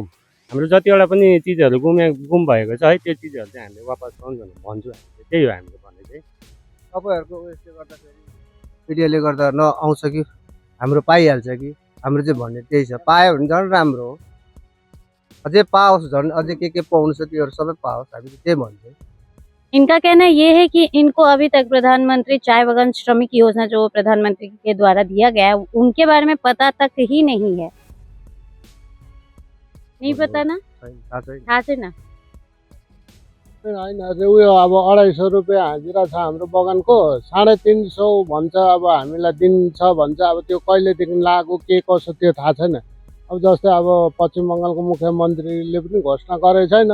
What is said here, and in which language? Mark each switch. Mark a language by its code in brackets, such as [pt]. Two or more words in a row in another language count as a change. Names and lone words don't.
[ne] हाम्रो जतिवटा पनि चिजहरू गुम भएको छ है, त्यो चिजहरू चाहिँ हामीले वापस पाऊँ भनेर भन्छु। हामीले त्यही हो हामीले भन्ने चाहिँ। तपाईँहरूको उयसले गर्दाखेरि मिडियाले गर्दा नआउँछ कि हाम्रो पाइहाल्छ कि, हाम्रो चाहिँ भन्ने त्यही छ। पायो भने झन् राम्रो हो, अझै पाओस्, झन् अझै के पाउनु छ त्योहरू सबै पाओस्, हामी त्यही भन्छौँ। [hi] इनका कहना ये है कि इनको अभी तक प्रधानमंत्री चाय बगान श्रमिक योजना जो प्रधानमंत्री के द्वारा दिया गया है, उनके बारे में पता तक ही नहीं है। नहीं पता ना, [ne] थाहा छैन। होइन उयो अब 250 रुपियाँ हाजिरा छ हाम्रो बगानको, 350 भन्छ। अब हामीलाई दिन्छ भन्छ, अब त्यो कहिलेदेखि लागु के कसो त्यो थाहा छैन। अब जस्तै अब पश्चिम बङ्गालको मुख्यमन्त्रीले पनि घोषणा गरेको छैन।